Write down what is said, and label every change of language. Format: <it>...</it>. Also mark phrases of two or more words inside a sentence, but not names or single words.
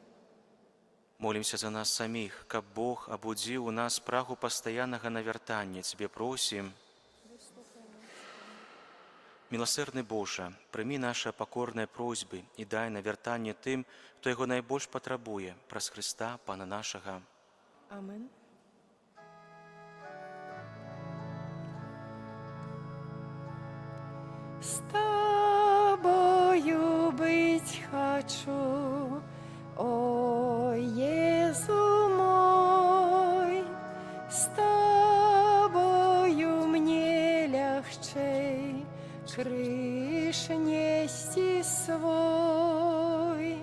<be>Молімся за нас саміх, каб Бог абудзіў у нас прагу пастаяннага навяртання. Цябе просім. Міласэрны Божа, прымі нашы пакорныя просьбы і дай навяртанне тым, хто яго найбольш патрабуе, праз Хрыста, Пана нашага. Амен.</be> <ru>С тобою быть хочу, о Иисус мой, с тобою мне легчей крыш нести свой.</ru>